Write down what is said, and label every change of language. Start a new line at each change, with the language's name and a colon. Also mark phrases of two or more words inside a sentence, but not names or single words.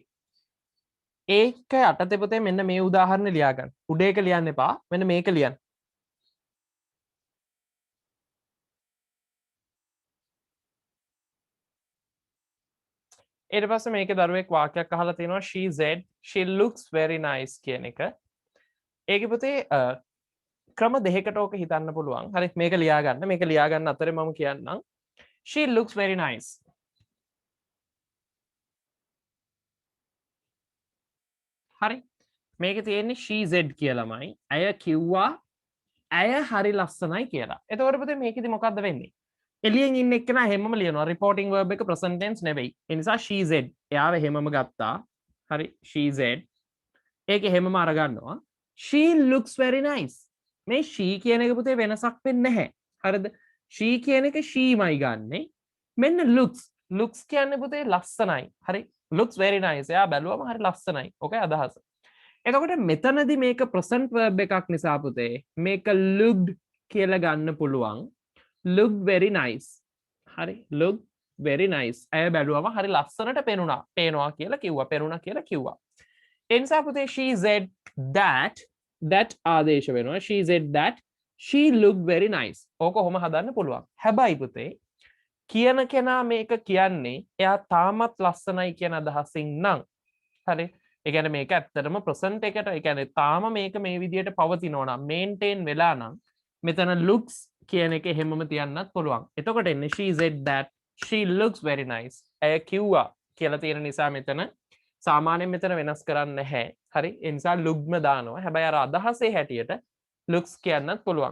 Sinhala: ඒක යටතේ පුතේ මෙන්න මේ උදාහරණ ලියා ගන්න. උඩ එක ලියන්න එපා. මෙන්න මේක ලියන්න. ඊට පස්සේ මේකේ දරුවෙක් වාක්‍යයක් අහලා තියෙනවා
English: she said she looks very nice
Sinhala: කියන එක. ඒකේ පුතේ ක්‍රම දෙකකට ඕක හිතන්න පුළුවන්. හරි මේක ලියා ගන්න. මේක ලියා ගන්න අතරේ මම කියන්නම්.
English: She looks very nice.
Sinhala: හරි. මේකේ තියෙන්නේ
English: she said
Sinhala: කියලාමයි. අය කිව්වා ඇය හරි ලස්සනයි කියලා. එතකොට පුතේ මේකෙදි මොකද්ද වෙන්නේ? එළියෙන් ඉන්න එක්කෙනා හැමම ලියනවා.
English: reporting verb
Sinhala: එක
English: present tense
Sinhala: නෙවෙයි. ඒ නිසා
English: she said.
Sinhala: එයාව හැමම ගත්තා.
English: හරි she said.
Sinhala: ඒකේ හැමම අරගන්නවා.
English: She looks very nice.
Sinhala: මේ she කියන එක පුතේ වෙනසක් වෙන්නේ නැහැ. හරිද? she කියන එක sheමයි ගන්නෙ. මෙන්න looks කියන්නේ පුතේ ලස්සනයි. හරි?
English: looks very nice.
Sinhala: එයා බැලුවම හරි ලස්සනයි. ඕකයි අදහස. එතකොට මෙතනදී මේක
English: present verb
Sinhala: එකක් නිසා පුතේ මේක looked කියලා ගන්න පුළුවන්.
English: looked very nice. හරි? looked very nice.
Sinhala: ඇය බැලුවම හරි ලස්සනට පේනවා කියලා කිව්වා. පෙනුණා කියලා කිව්වා. එනිසා පුතේ
English: she said that
Sinhala: ආදේශ වෙනවා.
English: she said that she looked very nice.
Sinhala: ඕක කොහොම හදන්න පුළුවන්. හැබැයි පුතේ කියන කෙනා මේක කියන්නේ එයා තාමත් ලස්සනයි කියන අදහසින් නම් හරි ඒ කියන්නේ මේක ඇත්තටම ප්‍රසන්ට් එකට ඒ කියන්නේ තාම මේක මේ විදියට පවතිනවා නම් මේන්ටේන් වෙලා නම් මෙතන looks කියන එක හැමම තියන්නත් පුළුවන්.
English: එතකොට එන්නේ she said that she looks very nice.
Sinhala: ඇය කිව්වා කියලා තියෙන නිසා මෙතන සාමාන්‍යයෙන් මෙතන වෙනස් කරන්න නැහැ. හරි ඒ නිසා lookම දානවා. හැබැයි අර අදහසේ හැටියට looks කියන්නත් පුළුවන්.